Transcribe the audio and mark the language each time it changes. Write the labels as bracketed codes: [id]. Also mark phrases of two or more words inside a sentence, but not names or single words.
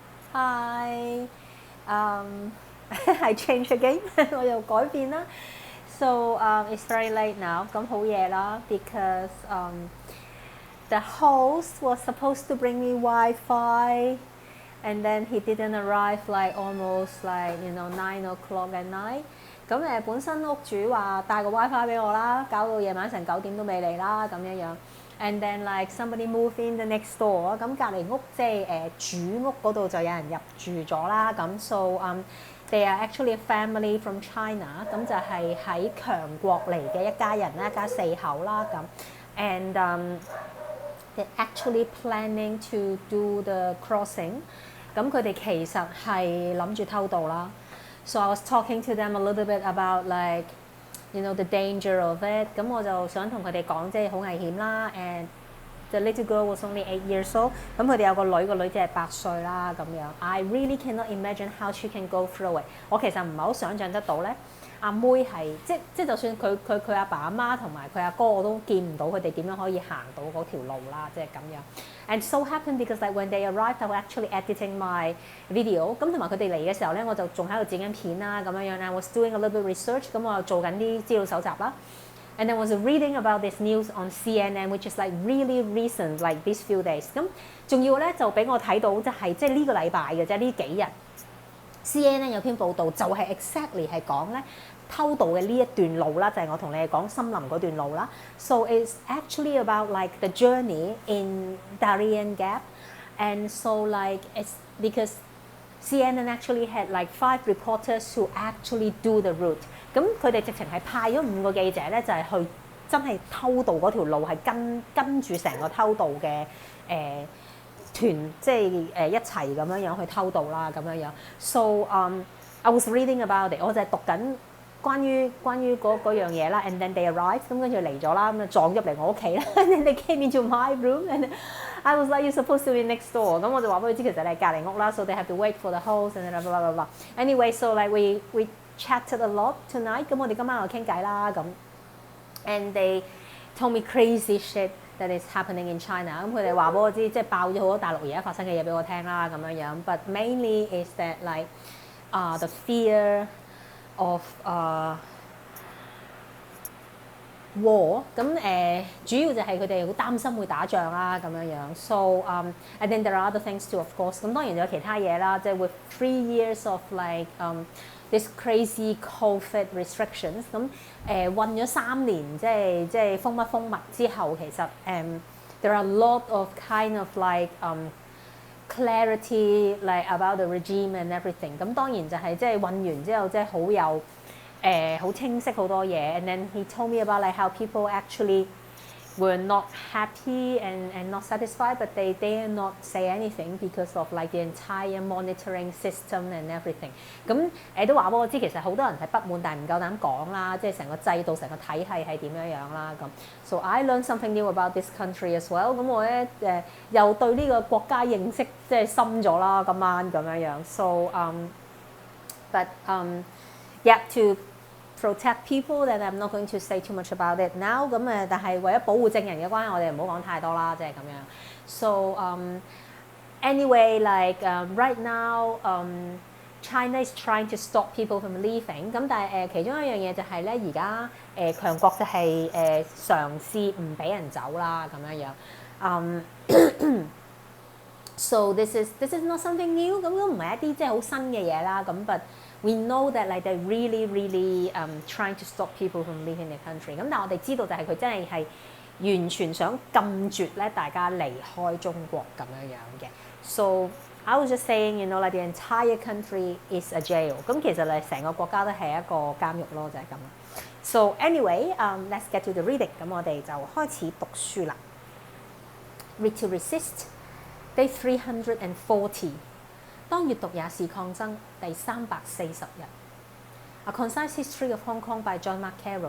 [en] Hi. I changed again. [yue] 我又改變啦。 [en] So it's very late now. [yue] 咁好夜啦 [en] because the host was supposed to bring me Wi-Fi, and then he didn't arrive like almost like 9 o'clock at night. [yue] 咁本身屋主話帶個 WiFi 俾我啦，搞到夜晚成9點都未嚟啦咁樣樣。 [en] And then like somebody move in the next door， [yue] 咁隔離屋即係主屋嗰度就有人入住咗啦。 [en] 咁 so they are actually a family from China， [yue] 咁就係喺強國嚟嘅一家人啦，一家4口啦咁。 [en] And they're actually planning to do the crossing， [yue] 咁佢哋其實係諗住偷渡啦。 [en] So I was talking to them a little bit about like the danger of it。 [yue] 咁我就想同佢哋講，即係好危險啦。 [en] And the little girl was only 8 years old。 [yue] 咁佢哋有個女，個女即係8歲啦咁樣。 [en] I really cannot imagine how she can go through it。 [yue] 我其實唔係好想像得到咧。阿妹係即就算佢阿爸阿媽同埋佢阿哥，我都見唔到佢哋點樣可以行到嗰條路啦，即係咁樣。 [en] And so happened because like when they arrived, I was actually editing my video。 [yue] 咁同埋佢哋嚟嘅時候咧，我就仲喺度剪緊片啦咁樣樣。 [en] I was doing a little bit research， [yue] 咁我又做緊啲資料搜集啦。 [en] And I was reading about this news on CNN, which is like really recent, like these few days。 [yue] 咁仲要咧就俾我睇到，即係呢個禮拜嘅啫，呢幾日。CNN 有篇報道就係 exactly 係講咧偷渡嘅呢一段路啦，就係我同你哋講森林嗰段路啦。 [en] So it's actually about like the journey in Darien Gap, and so like it's because CNN actually had like 5 reporters who actually do the route。 [yue] 咁佢哋直情係派咗5個記者咧，就係去真係偷渡嗰條路，係跟住成個偷渡嘅團，即係一齊咁樣去偷渡啦咁樣樣。 [en] So I was reading about it， [yue] 我就係讀緊關於嗰樣嘢啦。 [en] And then they arrived， [yue] 咁跟住嚟咗啦，咁就撞入嚟我屋企啦。 [en] And then they came into my room and I was like you're supposed to be next door。 [yue] 咁我就話俾佢知其實你係隔離屋啦。 [en] So they have to wait for the host and blah blah blah blah。Anyway， so like we chatted a lot tonight。 [yue] 咁我哋今晚又傾偈啦咁。 [en] And they told me crazy shit。That is happening in China。 [yue] 咁佢哋話俾我知，即係爆咗好多大陸而家發生嘅嘢俾我聽啦，咁樣樣。 [en] But mainly is that like the fear of war。 [yue] 咁主要就係佢哋好擔心會打仗啦，咁樣樣。 [en] So and then there are other things too, of course。 [yue] 咁當然仲有其他嘢啦，即係 [en] with 3 years of like this crazy COVID restrictions。 [yue] 咁韞咗3年，即係封密之後，其實 [en] there are a lot of kind of like clarity like about the regime and everything。 [yue] 咁當然就係即係韞完之後，即係好有好清晰好多嘢。 [en] And then he told me about like how people actually were not happy and not satisfied, but they dare not say anything because of like the entire monitoring system and everything。 [yue] 咁都話俾我知，其實好多人係不滿，但係唔夠膽講啦，即係成個制度、成個體系係點樣樣啦咁。 [en] So I learned something new about this country as well。 [yue] 咁我咧又對呢個國家認識即係深咗啦，今晚咁樣樣。 [en] So but yeah to protect people, then I'm not going to say too much about it now。 [yue] 咁但係為咗保護證人嘅關係，我哋唔好講太多啦，即係咁樣。 [en] So anyway, like right now China is trying to stop people from leaving。 [yue] 咁但係其中一樣嘢就係咧，而家強國就係嘗試唔俾人走啦，咁樣樣。 [en] So this is not something new。 [yue] 咁都唔係一啲即係好新嘅嘢啦。咁 [en] but we know that like they're really trying to stop people from leaving the country。 [yue] 咁但係我哋知道就係佢真係完全想禁絕咧大家離開中國咁樣樣嘅。 [en] So I was just saying, like the entire country is a jail。 [yue] 咁其實咧成個國家都係一個監獄咯，就係咁。 [en] So anyway, let's get to the reading。 [yue] 咁我哋就開始讀書啦。 [en] Read to resist, day 340。 [yue] 當閱讀也是抗爭，第340 日。A Concise History of Hong Kong by John Mark Carroll。